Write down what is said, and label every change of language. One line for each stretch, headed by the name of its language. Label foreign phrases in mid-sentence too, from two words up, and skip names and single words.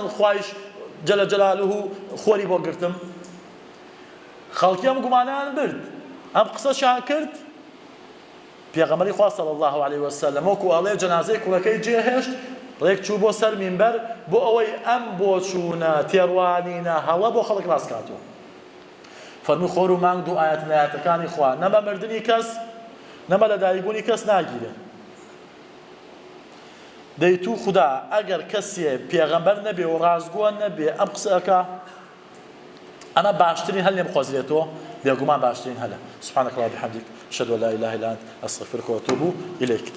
Central Kurdish: خوایش
Arabic: جەلە جەلالوه
Central Kurdish: خۆری بۆ گرتم خەڵکی ئەم گومانیان برد ئەم قسەشیان کرد پێغەمبەری خوا
Arabic: صلی الله عليه وسلم
Central Kurdish: وەکو ئەڵێ جەنازەی کوڕەکەی جێهێشت ڕێک چوو بۆ سەر مینبەر بۆ ئەوەی ئەم بۆ چوونە تێڕوانینە هەڵە بۆ خەڵک ڕاستکاتەوە فەرمووی خۆر و مانگ دوو ئاەت لە ئاەتەکانی خوا نەمە مردنی کەس نەمە لە دایکبوونی کەس ناگیرێ دەیتوو خوددا ئەگەر کەسێ پێغەمبەر نەبێ و ڕازگۆ نەبێ ئەم قسەکە ئەمە باشترین هەل لێ بخۆزرێتەوە بێگومان باشترین هەلە
Arabic: سبحانك اللهم وبحمدك أشهد أن لا إله إلا أنت أستغفرك وأتوب إليك